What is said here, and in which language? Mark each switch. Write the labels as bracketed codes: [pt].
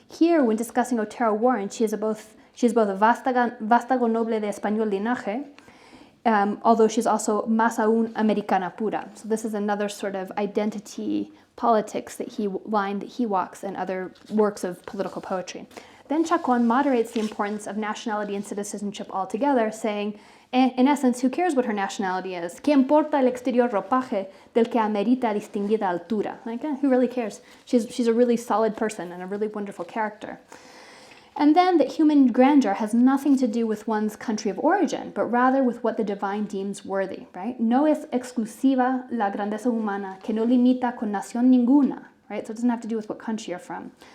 [en] Here, when discussing Otero-Warren, she is both a [es] vástago noble de español linaje, [en] although she's also [es] más aún americana pura. [en] So this is another sort of identity politics line that he walks in other works of political poetry. Then Chacon moderates the importance of nationality and citizenship altogether, saying, in essence, who cares what her nationality is? [es] ¿Qué importa el exterior ropaje del que amerita distinguida altura? [en] Like, who really cares? She's a really solid person and a really wonderful character. And then that human grandeur has nothing to do with one's country of origin, but rather with what the divine deems worthy, right? [es] No es exclusiva la grandeza humana que no limita con nación ninguna, [en] right? So it doesn't have to do with what country you're from.